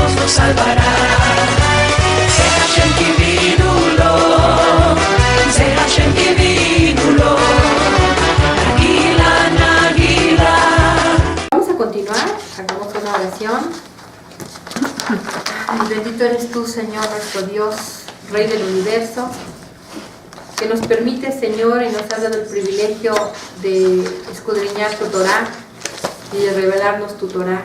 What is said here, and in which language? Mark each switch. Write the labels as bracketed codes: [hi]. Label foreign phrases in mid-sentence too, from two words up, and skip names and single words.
[es] salvará. [he] זה השם קיווינו לו, זה השם קיווינו לו, נגילה נגילה. [es] Vamos a continuar, hagamos una oración. Bendito eres tú, Señor, nuestro Dios, Rey del universo, que nos permite, Señor, y nos has dado el privilegio de escudriñar tu Torá y de revelarnos tu Torá.